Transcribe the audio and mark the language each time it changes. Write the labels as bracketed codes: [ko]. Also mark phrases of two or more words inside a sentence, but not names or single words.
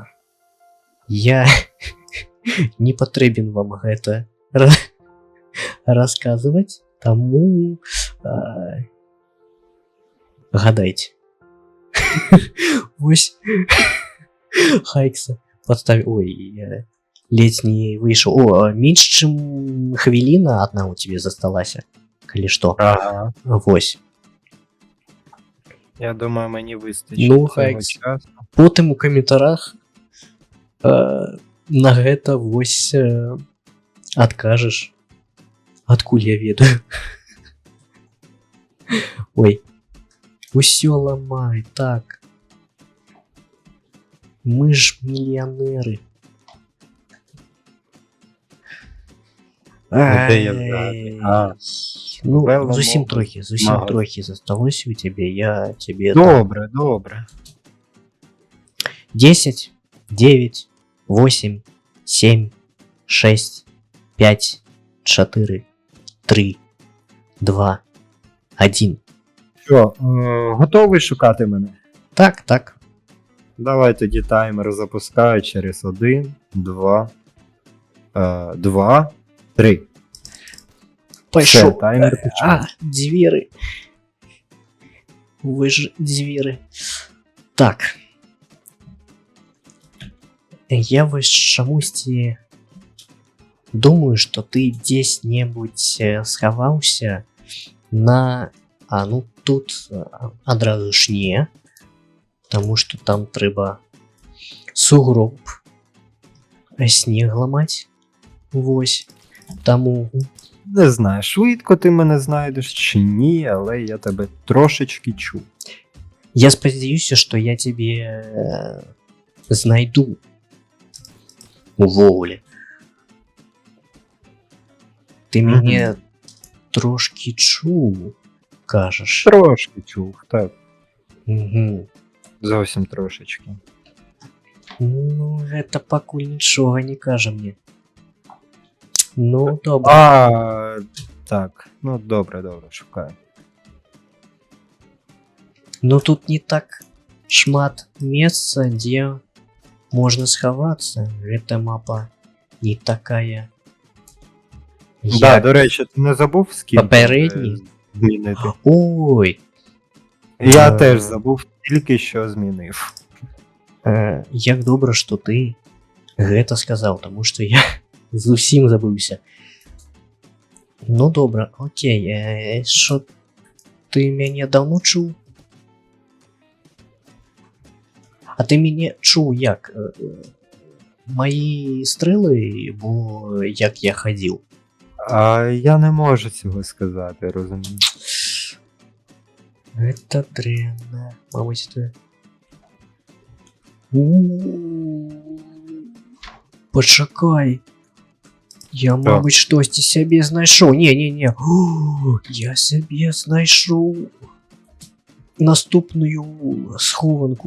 [be] Я не патрэбен вам гэта расказваць, таму гадайце. Вось Хайкса подставил. Ой, я ледзь не выйшаў. О, менш чым хвіліна адна [uk] у тебе [be] засталася, калі што. Ага. Вось. [uk] Я думаю, мені вистачить Ну, цього Хайкс. часу. [be] Потым у каментарах на гэта вось адкажаш, адкуль я ведаю. Ой, усё ламай, так. Мы ж мільянеры. [uk] Де я взяти? А. [be] Ну, [uk] Певно, [be] зусім [uk] можна. [be] трохи [uk] Магазин. [be] засталося [uk] у тебе, я тебе... Добре, добре. 10, 9, 8, 7, 6, 5, 4, 3, 2, 1. Що, готовий шукати мене? Так, так. Давай тоді таймер запускаю через 1, 2, 2, 3. [ru] Пошел. [uk] Таймер пішов. [ru] Двери. Вы же двери. [be] Так. Я вось чамусьці думаю, [ru] что ты [be] десь-небудзь схаваўся на... ну тут адразу ж не. [ru] Потому что [be] там трэба сугроб снег ламаць. Вось. Таму [uk] Не знаю, швидко ти мене знайдеш чи ні, але я тебе трошечки чув. [be] я спадзяюся, [ru] что я тебе знайду. [be] Увогуле. Ты Мгм. мяне трошки чуў, кажаш. [uk] Трошки чув, так. Угу. Зовсім трошечки. Ну, [be] гэта пакуль нічога не кажа мне. Ну, добра. [uk] Так. Ну, добре, шукаю. [be] Ну, тут не так шмат месца, дзе можна схавацца. Гэта мапа не такая. [ru] Да, [uk] до речі, ти не забув скін Попередній? змінити? Ой, Я Е. теж забув, тільки що змінив. [be] як добра, што ты гэта сказаў, таму што я зусім забыўся. Ну добра, окей, що ты мяне даўно чуў? А ты мяне чуў як? Маі стрэлы, бо як я хадзіў. [uk] А я не можу цього сказати, розумієш? [be] Гэта дрэнна. Мабыць, ты... Пачакай. Я, мабыць, штосьці сябе знайшоў. Не. Я сябе знайшоў наступную схованку.